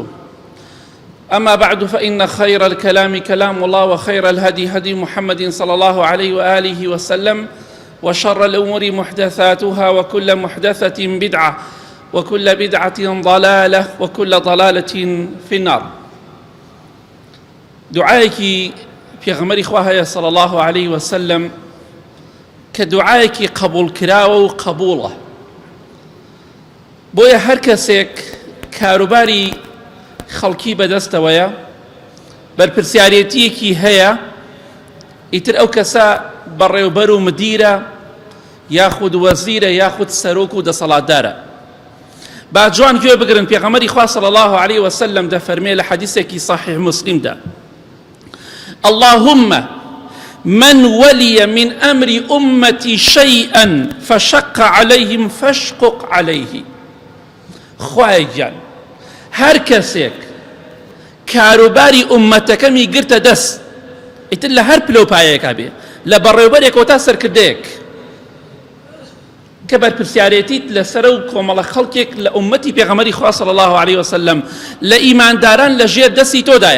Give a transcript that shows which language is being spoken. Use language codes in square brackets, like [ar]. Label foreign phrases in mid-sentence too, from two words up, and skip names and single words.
[ar] أما بعد، فإن خير الكلام كلام الله، وخير الهدي هدي محمد صلى الله عليه وآله وسلم، وشر الأمور محدثاتها، وكل محدثة بدعة، وكل بدعة ضلالة، وكل ضلالة في النار. [ckb] دعائك پێغەمبەری خوا هەیە [ar] صلى الله عليه وسلم [ckb] کە دعایەکی قبول کراوە و قبوڵە. بۆیە هەر کەسێک کاروباری خەڵکی بەدەستەوەیە، بەرپرسیارەتیەکی هەیە، ئیتر ئەو کەسە بەڕێوەبەر و مدیرە، یاخود وەزیرە، یاخود سەرۆک و دەسەڵاتدارە. با جوان گوێ بگرن، پێغەمبەری خوا [ar] صلى الله عليه وسلم [ckb] دەفەرمێ لە حەدیثێکی صحیح مسلمدا: [ar] اللهم من ولي من أمر أمتي شيئا فشق عليهم فاشقق عليه. [ckb] خوای گیان، هەر کەسێک کاروباری ئومەتەکەمی گرتە دەست، ئیتر لە هەر پلۆپایەکە بێ، لە بەڕێوەبەرێکەوە تا سەرکردەیەک کە بەرپرسیارەتیت لەسەر و کۆمەڵە خەڵکێک لە ئومەتی پێغەمبەری خوا [ar] صلی الله عليه وسلم [ckb] لە ئیمانداران لەژێر دەستی تۆدایە.